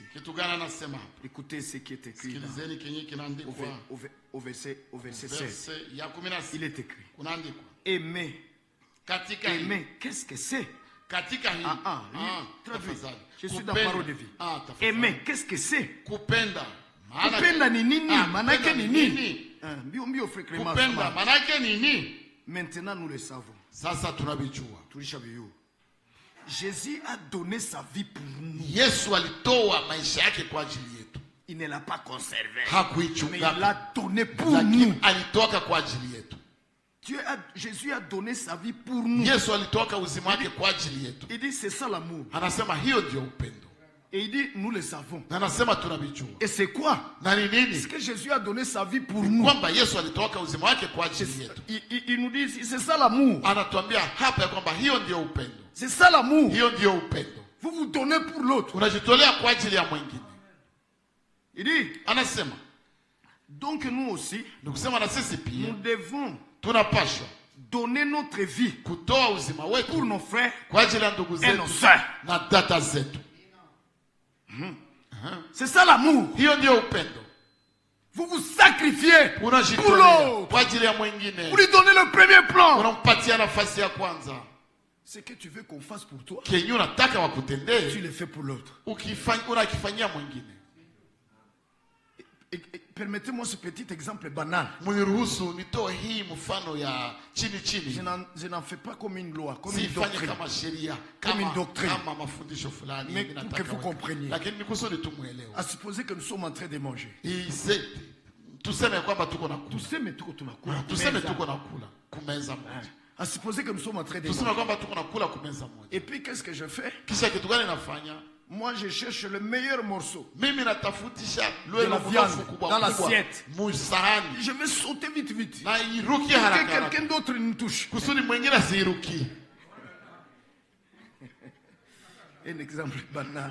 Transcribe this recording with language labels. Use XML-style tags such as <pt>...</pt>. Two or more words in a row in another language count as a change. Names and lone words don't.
<fr>Écoutez ce qui est écrit au verset 16. Il est écrit. Aimer. Aimer, qu'est-ce que c'est? Je suis dans la parole de vie. Aimer, qu'est-ce que c'est?</fr> <sw>Kupenda ni nini? Manake ni nini? Kupenda manake ni nini?</sw> <fr>Maintenant nous le savons.</fr> <sw>Sasa tunabijua.</sw> <fr>Jésus a donné sa vie pour nous.</fr> <sw>Yesu alitoa maisha yake kwa ajili yetu.</sw> <fr>Il ne l'a pas conservé.</fr> <sw>Hakuichunga.</sw> <fr>Mais il l'a donné pour nous.</fr> <sw>Alitoka kwa ajili yetu.</sw> <fr>Jésus a donné sa vie pour nous.</fr> <sw>Yesu alitoka uzima wake kwa ajili yetu.</sw> <fr>Il dit c'est ça l'amour.</fr> <sw>Anasema hiyo ndio upendo.</sw> <fr>Et il dit nous le savons.</fr> <sw>Anasema tunabijua.</sw> <fr>Et c'est quoi?</fr> <sw>Na ni nini?</sw> <fr>Est-ce que Jésus a donné sa vie pour nous?</fr> <sw>Kwamba Yesu alitoka uzima wake kwa ajili yetu.</sw> <fr>Il nous dit c'est ça l'amour.</fr> <sw>Anatuambia hapa ya kwamba hiyo ndio upendo.</sw> <fr>C'est ça l'amour.</fr> <sw>Hiyo ndio upendo.</sw> <fr>Vous vous donnez pour l'autre.</fr> <sw>Unajitolea kwa ajili ya mwingine.</sw> <fr>Il dit</fr> <sw>anasema</sw> <fr>donc nous aussi nous devons</fr> <sw>tunapaswa</sw> <fr>donner notre vie</fr> <sw>kutoa uzima wetu</sw> <fr>pour nos frères</fr> <sw>kwa ajili ya ndugu zetu na dada zetu.</sw> <fr>C'est ça l'amour.</fr> <sw>Hiyo ndio upendo.</sw> <fr>Vous vous sacrifiez pour l'autre.</fr> <sw>Kwa ajili ya mwingine.</sw> <fr>Vous lui donnez le premier plan.</fr> <sw>Unampatia nafasi ya kwanza.</sw> <fr>Ce que tu veux qu'on fasse pour toi,</fr> <sw>kenye unataka wakutendee,</sw> <fr>tu le fais pour l'autre.</fr> <sw>Unakifanyia mwingine.</sw> <fr>Permettez-moi ce petit exemple banal.</fr> <sw>Mniruhusu nitoe hii mfano ya chini chini.</sw> <fr>Je n'en fais pas comme une loi, comme une doctrine.</fr> <sw>Kama sheria,</sw> <fr>comme une doctrine.</fr> <sw>Kama mafundisho fulani.</sw> <fr>Mais pour que vous compreniez.</fr> <sw>Lakini nikusudi tu muelewe.</sw> <fr>À supposer que nous sommes en train de manger.</fr> <sw>Tuseme kwamba tuko nakula. Tuseme tuko tunakula. Tuseme tuko nakula kumeza moja.</sw> <fr>À supposer que nous sommes en train de manger.</fr> <sw>Tuseme kwamba tuko nakula kumeza moja.</sw> <fr>Et puis qu'est-ce que je fais?</fr> <sw>Kisha kitu gani nafanya?</sw> <fr>Moi, je cherche le meilleur morceau de la viande dans l'assiette. Je vais sauter vite. Que quelqu'un d'autre nous touche. Un exemple banal.</fr>